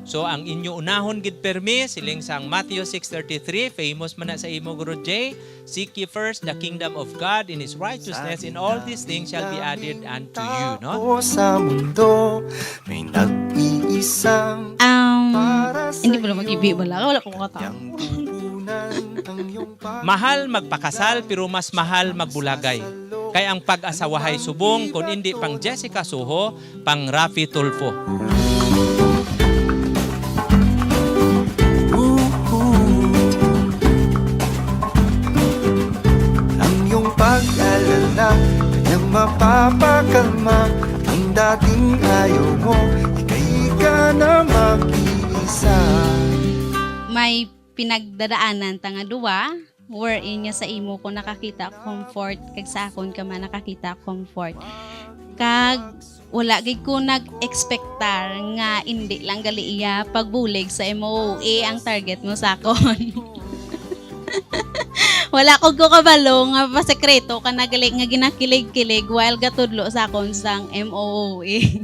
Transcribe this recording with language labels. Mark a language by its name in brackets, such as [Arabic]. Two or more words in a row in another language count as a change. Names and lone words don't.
[Hiligaynon] ang inyo unahon gid permi siling sang Matthew 6:33 famous man na sa imo Guru Jay, [English] seek ye first the kingdom of God and His righteousness, and all these things shall be added unto you, [Hiligaynon] no? [Filipino] Sa mundo may nag-iisang Hindi mo na mag-ibig wala akong katawa. Mahal magpakasal pero mas mahal magbulagay. [Hiligaynon] Kaya ang pag-asawahay subong kung hindi pang Jessica Soho, pang Rafi Tulfo. [Filipino] Ang iyong pag-alala kanyang mapapakalma. Ang dating ayaw mo, ika'y ka na mag-iisa. [Hiligaynon] May pinagdadaanan tanga duwa wherein niya sa imo ko nakakita comfort kag sa akon ka man nakakita comfort kag wala gid ko nag-expectar nga hindi lang gali iya pagbulig sa MOA ang target mo sa akon. Wala ko kabalo nga pasekreto ka nagali nga ginakilig-kilig while gatudlo sa akon sang MOA.